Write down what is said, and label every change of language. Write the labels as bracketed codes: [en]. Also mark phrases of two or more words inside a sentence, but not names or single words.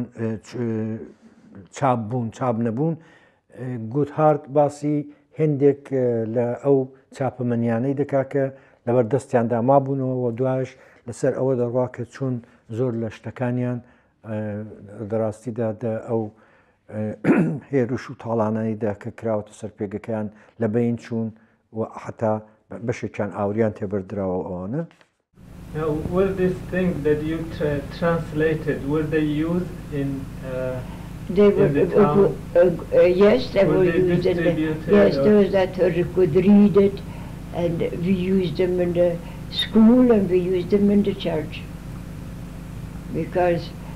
[ckb] چاپ بوون چاپ نەبوون گودهارت باسی هێندێک لە ئەو چاپەمەنیانەی دەکا کە لەبەردەستیاندا مابوونەوە و دوایش لەسەر ئەوە دەڕوا کە چۆن زۆر لە شتەکانیان دەڕاستیدا ئەو هێرش و تاڵانەیدا کە کراوەتە سەر پێگەکەیان لە بین چوون و حتا بەشێکیان ئاوریان تێبەردراوە ئەوانە. [en] Now, were these things that you translated, were they used in they were, the town? Yes, they were used in the, yes, those that could read it, and we used them in the school and we used them in the church because